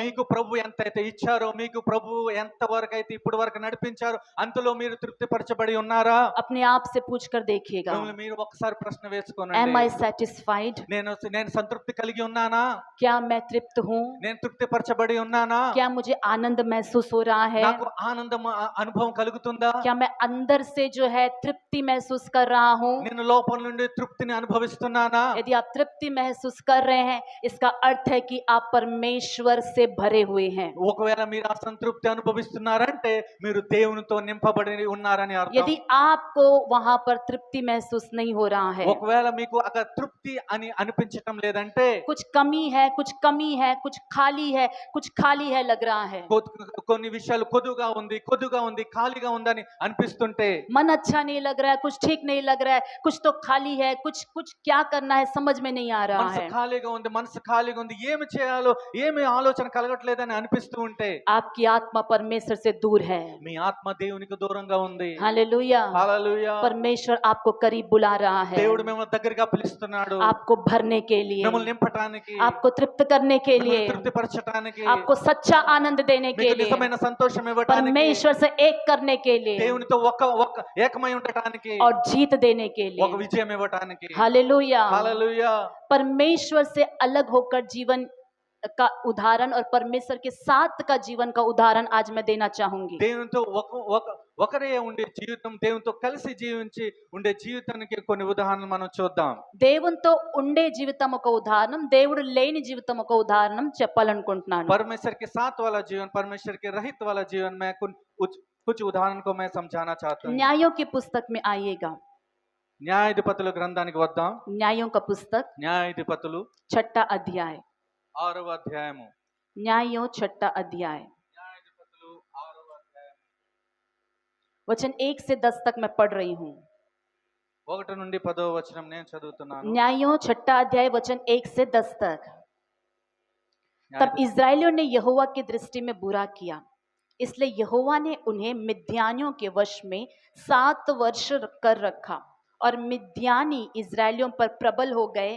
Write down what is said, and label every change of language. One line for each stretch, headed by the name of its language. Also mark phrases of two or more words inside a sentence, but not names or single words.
Telugu: మీకు ప్రభు ఎంతైతే ఇచ్చారో, మీకు ప్రభు ఎంత వరకు అయితే ఇప్పుడు వరకు నడిపించారో, అంతలో మీరు తృప్తిపరచబడి ఉన్నారా?
Hindi: अपने आप से पूछ कर देखिएगा,
Telugu: మిమ్మల్ని మీరు ఒకసారి ప్రశ్న
English: am
Telugu: వేసుకోనండి।
English: I satisfied?
Telugu: నేను సంతృప్తి కలిగి ఉన్నానా?
Hindi: क्या मैं तृप्त हूँ?
Telugu: నేను తృప్తిపరచబడి ఉన్నానా?
Hindi: क्या मुझे आनंद महसूस हो रहा है?
Telugu: నాకు ఆనందం అనుభవం కలుగుతుందా?
Hindi: क्या मैं अंदर से जो है तृप्ति महसूस कर रहा हूँ?
Telugu: నేను లోపల నుండి తృప్తిని అనుభవిస్తున్నానా?
Hindi: यदि आप तृप्ति महसूस कर रहे हैं, इसका अर्थ है कि आप परमेश्वर परमेश्वर से भरे हुए हैं।
Telugu: ఒకవేళ మీరు అసంతృప్తి అనుభవిస్తున్నారంటే మీరు దేవునితో నింపబడి ఉన్నారని అర్థం.
Hindi: यदि आपको वहां पर तृप्ति महसूस नहीं हो रहा है,
Telugu: ఒకవేళ మీకు అక్కడ తృప్తి అని అనిపించటం లేదంటే,
Hindi: कुछ कमी है, कुछ कमी है, कुछ खाली है लग रहा है,
Telugu: కొన్ని విషయాలు కొద్దుగా ఉంది ఖాళీగా ఉందని అనిపిస్తుంటే,
Hindi: मन अच्छा नहीं लग रहा है, कुछ ठीक नहीं लग रहा है, कुछ तो खाली है, कुछ कुछ क्या करना है समझ में नहीं आ रहा है,
Telugu: మనసు ఖాళీగా ఉంది, ఏమి చేయాలో ఏమి ఆలోచన కలగట్లేదని అనిపిస్తూ ఉంటే,
Hindi: आपकी आत्मा परमेश्वर से दूर है।
Telugu: మీ ఆత్మ దేవునికి దూరంగా ఉంది.
Hindi: हालेलुया।
Telugu: హల్లెలూయా.
Hindi: परमेश्वर आपको करीब बुला रहा है,
Telugu: దేవుడు మిమ్మల్ని దగ్గరగా పిలుస్తున్నాడు,
Hindi: आपको भरने के लिए,
Telugu: మిమ్మల్ని నింపటానికి,
Hindi: आपको तृप्त करने के लिए,
Telugu: మిమ్మల్ని తృప్తిపరచటానికి,
Hindi: आपको सच्चा आनंद देने के
Telugu: మీకు
Hindi: लिए,
Telugu: నిజమైన సంతోషం ఇవ్వటానికి,
Hindi: परमेश्वर से एक करने के लिए
Telugu: దేవునితో ఒక ఏకమై ఉండటానికి,
Hindi: और जीत देने के
Telugu: ఒక
Hindi: लिए।
Telugu: విజయం ఇవ్వటానికి.
Hindi: हालेलुया।
Telugu: హల్లెలూయా.
Hindi: परमेश्वर से अलग होकर जीवन का उदाहरण और परमेश्वर के साथ का जीवन का उदाहरण आज मैं देना चाहूंगी।
Telugu: దేవునితో ఒకరే ఉండే జీవితం, దేవునితో కలిసి జీవించి ఉండే జీవితానికి కొన్ని ఉదాహరణలు మనం చూద్దాం. దేవునితో ఉండే జీవితం ఒక ఉదాహరణం, దేవుడు లేని జీవితం ఒక ఉదాహరణం చెప్పాలనుకుంటున్నాను।
Hindi: परमेश्वर के साथ वाला जीवन, परमेश्वर के रहित वाला जीवन में कुछ उदाहरण को मैं समझाना चाहता हूँ. न्यायों की पुस्तक में आइएगा।
Telugu: న్యాయాధిపతుల గ్రంథానికి వద్దాం.
Hindi: न्यायों का पुस्तक
Telugu: న్యాయాధిపతులు
Hindi: 6 अध्याय।
Telugu: 6వ అధ్యాయము.
Hindi: न्यायों 6 अध्याय
Telugu: న్యాయాధిపతులు 6వ అధ్యాయం
Hindi: वचन 1 से 10 तक मैं पढ़ रही हूँ।
Telugu: 1 నుండి 10వ వచనం నేను చదువుతున్నాను.
Hindi: न्यायों 6 अध्याय वचन 1 से 10 तक। तब इस्राएलियों ने यहोवा की दृष्टि में बुरा किया, इसलिए यहोवा ने उन्हें मिद्यानियों के वश में 7 वर्ष कर रखा, और मिद्यानी इस्राएलियों पर प्रबल हो गए।